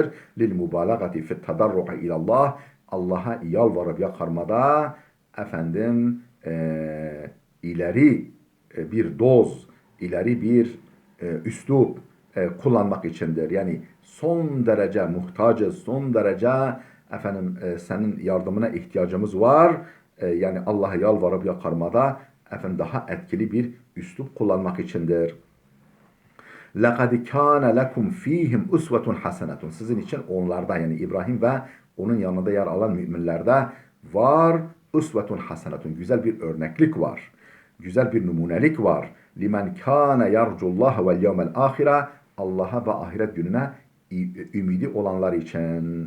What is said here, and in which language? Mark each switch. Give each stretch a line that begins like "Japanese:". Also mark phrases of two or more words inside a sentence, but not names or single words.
Arabic: للمبالغة في التضرع إلى الله,
Turkish: Allah'a yalvarıp yakarmada efendim ileri bir doz, ileri bir üslup kullanmak içindir. Yani son derece muhtacız, son derece efendim senin yardımına ihtiyacımız var. Yani Allah'a yalvarıp yakarmada efendim daha etkili bir üslup kullanmak içindir.
Arabic: لَقَدْ كَانَ لَكُمْ ف۪يهِمْ اُسْوَةٌ حَسَنَةٌ.
Turkish: Sizin için onlarda, yani İbrahim ve onun yanında yer alan müminlerde var
Arabic: أسوة حسنة.
Turkish: Güzel bir örneklik var. Güzel bir numunelik var.
Arabic: لمن كان يرجو الله واليوم الآخر.
Turkish: Allah'a ve ahiret gününe ümidi olanlar için.